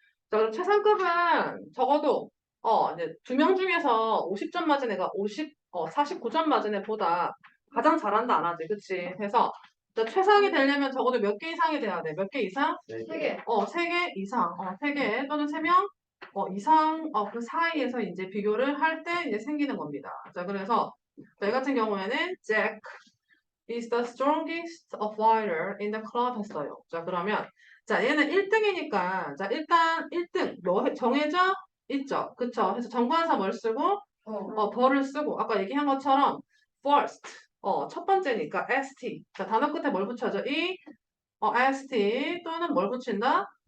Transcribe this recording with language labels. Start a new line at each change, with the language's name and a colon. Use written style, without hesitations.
Korean: 자, 그럼 최상급은 적어도, 이제 2명 중에서 50점 맞은 애가 49점 맞은 애보다 가장 잘한다, 안 하지? 그치? 그래서, 자, 최상이 되려면 적어도 몇 개 이상이 돼야 돼? 몇 개 이상? 세 개. 3개 이상. 3개 또는 3명 이상, 그 사이에서 이제 비교를 할 때 이제 생기는 겁니다. 자, 그래서, 저희 같은 경우에는
English: Jack is the strongest fighter in the club
Korean: 했어요. 자, 그러면, 자, 얘는 1등이니까, 자, 일단 1등, 뭐 정해져 있죠. 그쵸? 그래서 정관사 뭘 쓰고, 벌을 쓰고, 아까 얘기한 것처럼, first, 첫 번째니까, st. 자, 단어 끝에 뭘 붙여줘? st 또는 뭘 붙인다?